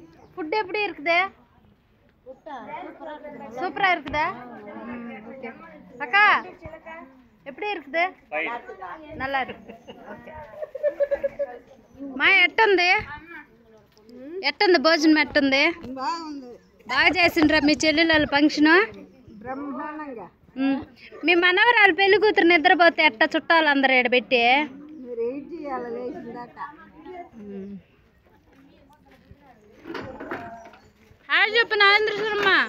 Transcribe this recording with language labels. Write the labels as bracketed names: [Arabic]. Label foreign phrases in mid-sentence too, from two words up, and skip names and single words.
[Tamil] ஃபுட் எப்படி இருக்குது? சூப்பராக இருக்குதா? ஓகே அக்கா எப்படி இருக்குது? நல்லா இருக்குது. [Telugu] ఓకే మా ఎట్టుంది? ఎట్టుంది భోజనం ఎట్టుంది? బాగా చేసిండ్రా మీ చెల్లెళ్ళ ఫంక్షన్? బ్రహ్మాండంగా. మీ మనవరాలు పెళ్లి కూతురు నిద్రపోతే ఎట్ట చుట్టాలు అందరు ఎడబెట్టి హాయ్ చెప్పు నాగేంద్రమ్మ.